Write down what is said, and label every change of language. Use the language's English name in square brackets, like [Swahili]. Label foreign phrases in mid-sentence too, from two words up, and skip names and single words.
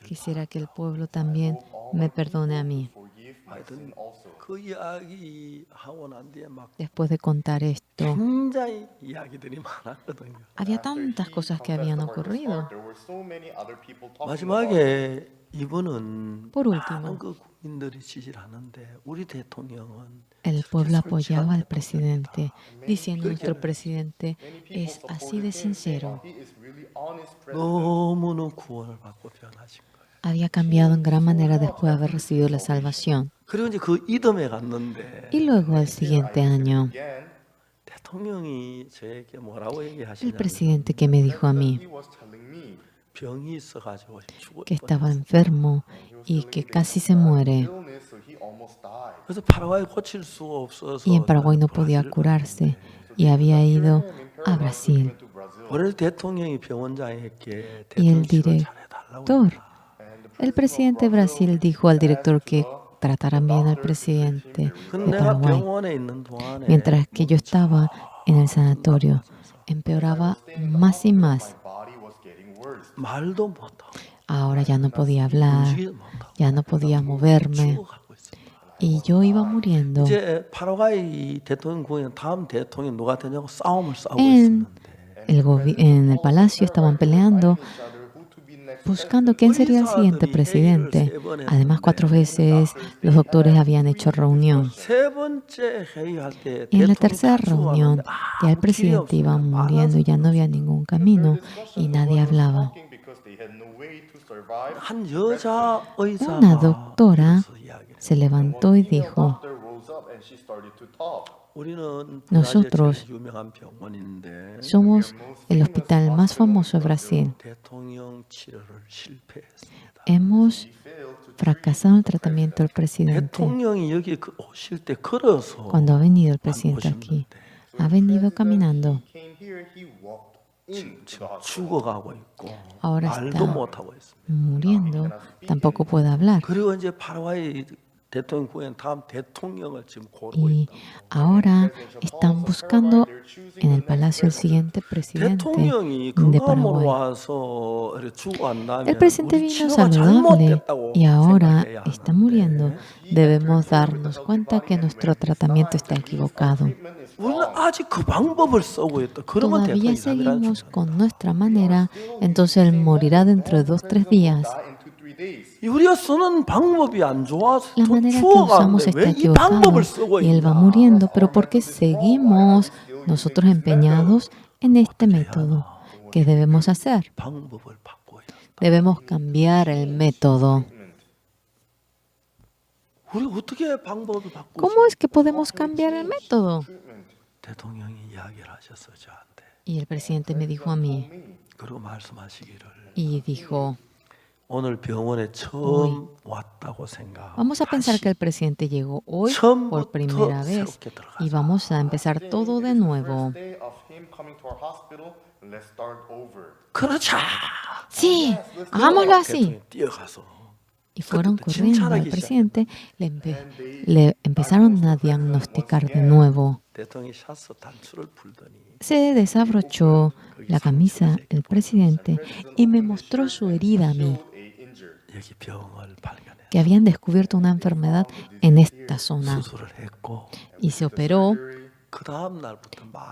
[Spanish] Quisiera que el pueblo también me perdone a mí. [Korean] 하여튼 그 이야기 하고 난 뒤에 막 [Spanish] Después de contar esto, [Korean] 굉장히 이야기들이 많았거든요. [Spanish] había tantas cosas que habían ocurrido. [Korean] 마지막에 이분은 [Spanish] Por último, [Korean] 많은 그 국민들이 지지를 하는데 우리 대통령은 [Spanish] el pueblo apoyaba al presidente, diciendo nuestro presidente es así de sincero. [Korean] 너무는 구원을 받고 변하신 거예요. [Spanish] Había cambiado en gran manera después de haber recibido la salvación. [Korean] 그리고 이제 그 이듬해 갔는데 [Spanish] Y luego al siguiente año, [Korean] 대통령이 저에게 뭐라고 [Spanish] el [Korean] 얘기하시냐면 [Spanish] presidente que me dijo a mí [Korean] 병이 있어가지고 죽을 [Spanish] que estaba enfermo y que casi se muere. [Korean] 그래서 파라과이 고칠 수가 없어서 [Spanish] Y en Paraguay no podía curarse y había ido a Brasil. por el [Korean] 대통령이 병원장에게 [Spanish] Y el [Korean] 대통령 잘해달라고 [Spanish] director, el presidente de Brasil dijo al director que trataran bien al presidente [Korean] 근데 [Spanish] de [Korean] 내가 [Spanish] Paraguay. [Korean] 병원에 있는 동안에 [Spanish] Mientras que yo estaba en el sanatorio, empeoraba más y más. [Korean] 말도 못하고 [Spanish] Ahora ya no podía hablar, [Korean] 움직이지 못하고 [Spanish] ya no podía moverme [Korean] 죽어가고 있어요. [Spanish] y yo iba muriendo. [Korean] 이제 파라과이 대통령 구현 다음 대통령 누가 되냐고 싸움을 싸우고 [Spanish] En [Korean] 있었는데 [Spanish] en el palacio estaban peleando buscando quién sería el siguiente presidente. Además, 4 veces los doctores habían hecho reunión. [Korean] 세 번째 회의할 때 [Spanish] Y en la [Korean] 대통령 [Spanish] tercera [Korean] 다 [Spanish] reunión, [Korean] 죽어갔는데 [Spanish] ya el [Korean] 아무 길이 [Spanish] presidente iba [Korean] 없습니다. [Spanish] muriendo, ya no había ningún camino y nadie hablaba. [English] Because they had no way to survive. [Korean] 한 여자 의사가 [Spanish] Una doctora [Korean] 그래서 이야기를 [Spanish] se levantó y dijo, [English] Doctor rose up and she started to talk. [Korean] 우리는 [Spanish] Nosotros [Korean] 브라질에 유명한 병원인데 [Spanish] somos el hospital más famoso de Brasil. [Korean] 대통령 치료를 실패했습니다. [Spanish] Hemos fracasado en el tratamiento del presidente. [Korean] 대통령이 여기 오실 때 걸어서 [Spanish] Cuando ha venido el presidente aquí, ha venido caminando. [English] Came here, he walked in to the hospital. [Korean] 죽어가고 있고 [Spanish] Ahora [Korean] 말도 [Spanish] está [Korean] 못하고 있습니다. [Spanish] muriendo, tampoco puede hablar. [Korean] 그리고 이제 파라과이 대통령 구현 다음 대통령을 지금 고르고 [Spanish] Y [Korean] 있다. [Spanish] ahora están buscando en el palacio el siguiente presidente [Korean] 대통령이 [Spanish] de [Korean] 건강으로 [Spanish] Paraguay. [Korean] 와서 이렇게 죽어간다면 [Spanish] El presidente [Korean] 우리 [Spanish] vino [Korean] 치료가 [Spanish] saludable [Korean] 잘못됐다고 [Spanish] y ahora [Korean] 생각해야 [Spanish] está [Korean] 하는데 [Spanish] muriendo. Debemos darnos cuenta que nuestro tratamiento está equivocado. [Korean] 우리는 아직 그 방법을 쓰고 있다. 그러면 [Spanish] Todavía [Korean] 대통령이 답이라는 [Spanish] seguimos con nuestra manera, entonces él morirá dentro de 2-3 días. [English] Die in 2-3 days. [Korean] 우리가 쓰는 방법이 안 좋아서 [Spanish] La manera que usamos [Korean] 죽어가는데 [Spanish] está [Korean] 왜 이 방법을 [Spanish] equivocada [Korean] 쓰고 [Spanish] y él va [Korean] 있냐? [Spanish] muriendo, pero ¿por qué seguimos nosotros empeñados en este método? ¿Qué debemos hacer? [Korean] 방법을 바꿔야 한다. [Spanish] Debemos cambiar el método. [Korean] 우리 어떻게 방법을 바꾸지? [Spanish] ¿Cómo es que podemos cambiar el método? [Korean] 대통령이 이야기를 하셨어 저한테. [Spanish] Y el presidente me dijo a mí, [Korean] 그리고 말씀하시기를 [Spanish] y dijo, [Korean] 오늘 병원에 처음 왔다고 생각. [Spanish] vamos a pensar que el presidente llegó hoy por primera vez y vamos a empezar todo de nuevo. [English] Day of him coming to our hospital, let's start over. [Korean] 그렇죠. [Spanish] Sí, hagámoslo así. [Korean] 대통령이 뛰어가서 [Spanish] Y fueron corriendo al presidente, le empezaron a diagnosticar de nuevo. [Korean] 대통령이 샤스 단추를 풀더니 [Spanish] Se desabrochó la camisa el presidente y me mostró su herida a mí, [Korean] 여기 병을 발견해 [Spanish] que habían descubierto una enfermedad en esta zona. [Korean] 수술을 했고 [Spanish] Y se operó [Korean] 그 다음 날부터 말